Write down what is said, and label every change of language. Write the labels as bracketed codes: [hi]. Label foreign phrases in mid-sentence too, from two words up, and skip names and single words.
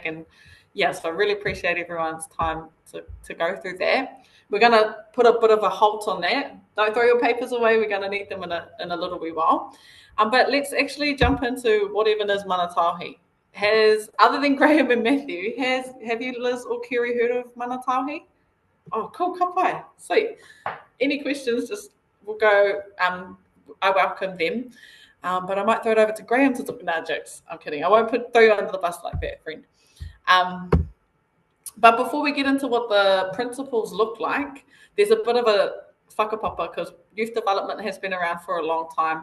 [en] And so I really appreciate everyone's time to go through that. We're going to put a bit of a halt on that. Don't throw your papers away. We're going to need them in a little wee while. But let's actually jump into what even is Mana Taiohi. other than Graham and Matthew, have you, Liz or Kerry, heard of Mana Taiohi? Oh, cool, [mi] ka pai. [en] Sweet. Any questions, just we'll go, I welcome them. But I might throw it over to Graham to talk. Nah, jokes. I'm kidding. I won't throw you under the bus like that, friend. But before we get into what the principles look like, there's a bit of a whakapapa because youth development has been around for a long time.